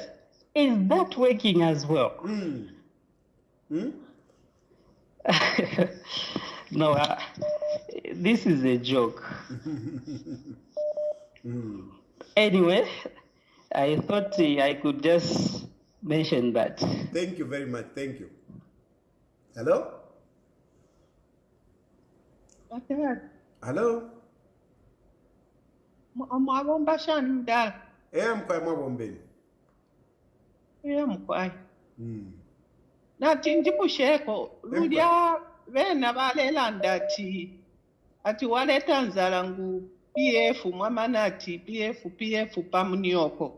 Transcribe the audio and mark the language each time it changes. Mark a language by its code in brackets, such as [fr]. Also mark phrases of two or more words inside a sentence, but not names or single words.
[en] Is that working as well? No, this is a joke. Anyway, I thought I could just mention that. Thank you very much. Thank you. Hello? Hello? [bem] Mwabomba shanda. Mkwai mwabombeni. Mkwai. Na tinjibusheko lulya bena balelanda ati waleta nzala ngu PF mwamanati PF pamunioko.